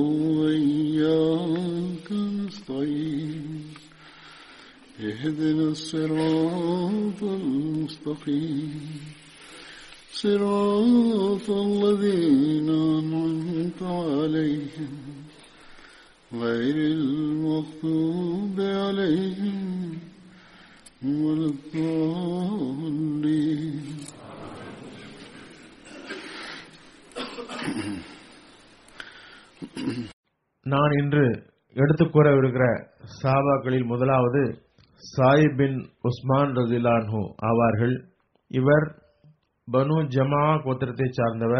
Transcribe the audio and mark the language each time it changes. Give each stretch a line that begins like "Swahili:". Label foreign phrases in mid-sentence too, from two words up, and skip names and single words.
Arabic: وإياك نستعين اهدنا الصراط المستقيم صراط الذين أنعمت عليهم غير المغضوب عليهم ولا الضالين.
Tamil: நான் இன்று எடுத்துக் கூறவிருக்கிற சஹாபாக்களில் முதலாவது சாயிப் பின் உஸ்மான்
Arabic: رضي الله عنه
Tamil: ஆவார்கள். இவர் பனு ஜமா கோத்திரத்தை சார்ந்தவர்.